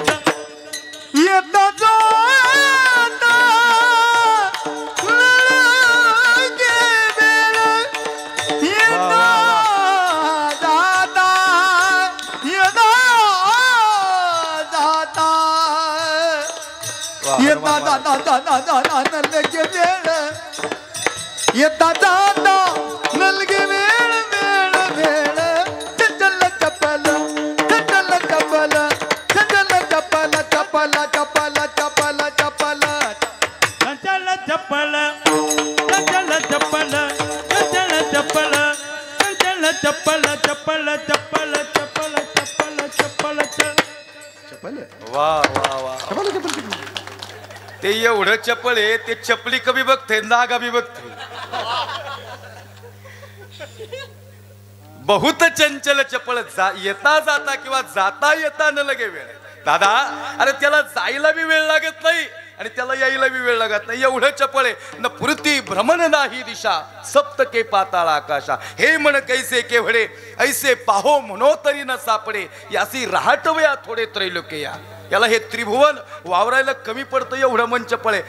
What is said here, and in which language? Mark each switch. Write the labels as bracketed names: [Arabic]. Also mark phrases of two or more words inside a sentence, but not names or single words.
[Marathi] येता जाता लगे बेळ, येता जाता, येता जाता, येता जाता जाता लगे बेळ, येता जाता लगे बेळ बेळ बेळ. चंचल चपल, चंचल चपल, चंचल चपल, चपल चपल चपल चपल. चंचल चपल, चंचल चपल, चंचल चपल, चंचल चपल, चपल चपल चपल चपल चपल. वा वा वा. ते एवढं चपळ आहे, ते चपली कमी बघते नागा बी बघते. बहुत चंचल चपळ येता जाता किंवा जाता येता न लगे वेळ. दादा अरे त्याला जायला बी वेळ लागत नाही आणि त्याला यायला बी वेळ लागत नाही. एवढं चपळ आहे. न पुरती भ्रमण नाही दिशा सप्तके पाताळ आकाशा. हे म्हण कैसे केवढे ऐसे पाहो म्हणो तरी न सापडे. यासी राहटवया थोडे त्रैलोक्य या. याला हे त्रिभुवन वावरायला कमी पडतं एवढं मन चपळ आहे.